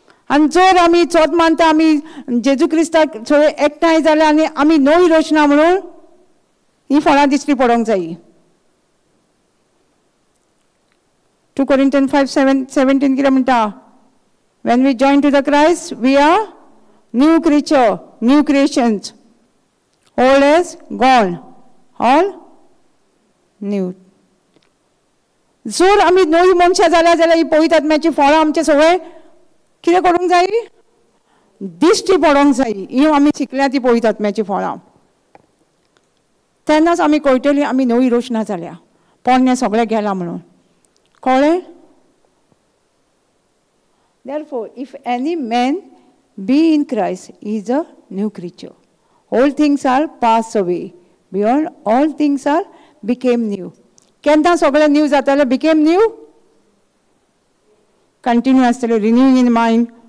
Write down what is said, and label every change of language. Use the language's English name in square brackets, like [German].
[Goan Konkani] आनी जर आमी चोत मानता आमी जेजू क्रिस्ताक सगळे एकठांय जाल्यार आनी आमी नवी रचना म्हणून ही फळां दिश्टी पडोंक जायी. 2 Corinthians 5:17 कितें म्हणटा? [English] When we join to the Christ, we are new creature, new creations. Old is gone, all new. [Goan Konkani] जर आमी नवी मनशां जाल्यार ही पवित्र आत्म्याची फळां आमचे सगळे कितें करूंक जाय? दिश्टी पडोंक जाय. ही आमी शिकल्या ती पवित्र आत्म्याची फळां. तेन्नाच आमी कळटली आमी नवी रचना जाल्या. पोरणें सगळें गेलां म्हणून. कळ्ळें? [English] Therefore, if any man be in Christ, he is a new creature. All things are passed away. Beyond all things are became new. [Goan Konkani] केन्ना सगळें न्यू जातालें? [English] became new. Continue [Goan Konkani] आसतलें [English] Renewing in mind.